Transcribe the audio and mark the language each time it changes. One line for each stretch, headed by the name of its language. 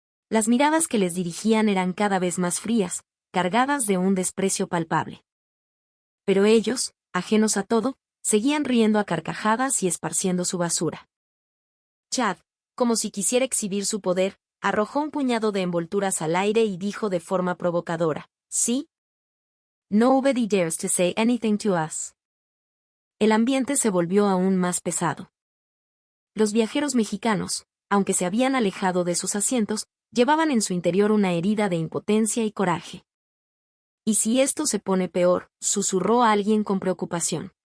Spanish: Las miradas que les dirigían eran cada vez más frías, cargadas de un desprecio palpable. Pero ellos, ajenos a todo, seguían riendo a carcajadas y esparciendo su basura. Chad, como si quisiera exhibir su poder, arrojó un puñado de envolturas al aire y dijo de forma provocadora, ¿sí?
English: Nobody dares to say anything to us.
Spanish: El ambiente se volvió aún más pesado. Los viajeros mexicanos, aunque se habían alejado de sus asientos, llevaban en su interior una herida de impotencia y coraje. «¿Y si esto se pone peor?», susurró a alguien con preocupación.